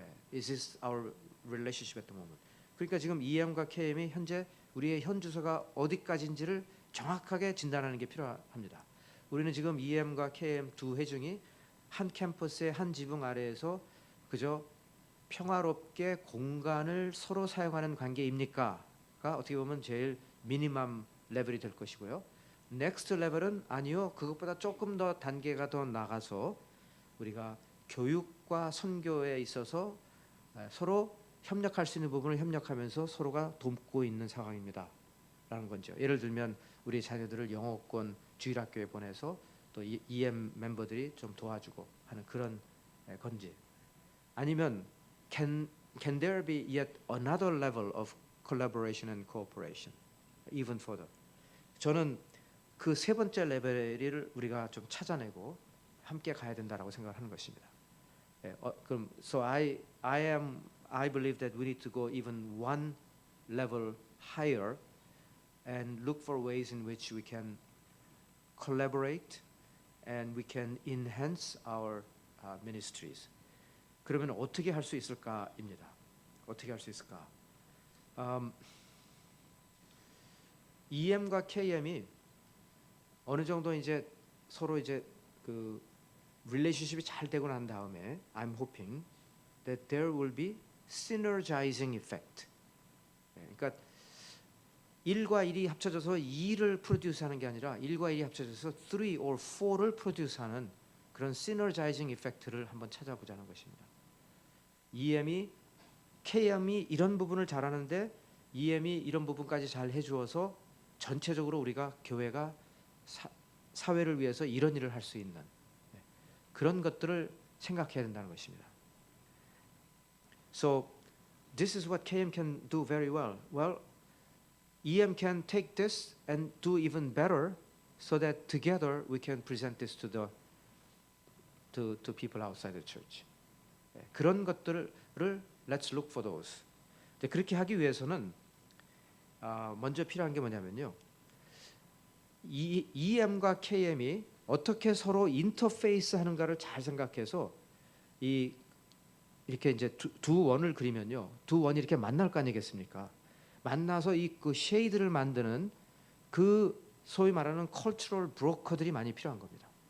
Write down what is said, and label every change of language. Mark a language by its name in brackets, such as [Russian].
[English] Is this our relationship at the moment? [Korean] 그러니까 지금 EM과 KM이 현재 우리의 현 주소가 어디까지인지를 정확하게 진단하는 게 필요합니다. 우리는 지금 EM과 KM 두 회중이 한 캠퍼스의 한 지붕 아래에서 그저 평화롭게 공간을 서로 사용하는 관계입니까? 가 어떻게 보면 제일 미니멈 레벨이 될 것이고요. 넥스트 레벨은 아니요. 그것보다 조금 더 단계가 더 나가서 우리가 교육과 선교에 있어서 서로 협력할 수 있는 부분을 협력하면서 서로가 돕고 있는 상황입니다. 라는 거죠. 예를 들면 우리 자녀들을 영어권 주일학교에 보내서 또 EM 멤버들이 좀 도와주고 하는 그런 건지, 아니면 [English] can there be yet another level of collaboration and cooperation even further? [Korean] 저는 그 세 번째 레벨을 우리가 좀 찾아내고 함께 가야 된다라고 생각을 하는 것입니다. [English] 그럼 so I believe that we need to go even one level higher and look for ways in which we can collaborate and we can enhance our ministries. [Korean] 그러면 어떻게 할 수 있을까입니다. 어떻게 할 수 있을까? EM과 KM이 어느 정도 이제 서로 이제 그 릴레이션십이 잘 되고 난 다음에 [English] I'm hoping that there will be synergizing effect. [Korean] 그러니까 1과 1이 합쳐져서 2를 프로듀스하는 게 아니라 1과 1이 합쳐져서 3 or 4를 프로듀스하는 그런 synergizing effect를 한번 찾아보자는 것입니다. EM이 KM이 이런 부분을 잘하는데 EM이 이런 부분까지 잘 해주어서 전체적으로 우리가 교회가 사회를 위해서 이런 일을 할 수 있는 그런 것들을 생각해야 된다는 것입니다. [English] So this is what KM can do very well. Well, EM can take this and do even better, so that together we can present this to people outside the church. [Korean] 그런 것들을 [English] let's look for those. [Korean] 그렇게 하기 위해서는 먼저 필요한 게 뭐냐면요. EM과 KM이 어떻게 서로 인터페이스 하는가를 잘 생각해서 이렇게 이제 두 원을 그리면요. 두 원이 이렇게 만날 거 아니겠습니까? 만나서 그 쉐이드를 만드는 그 소위 말하는 cultural broker들이 많이 필요한 겁니다.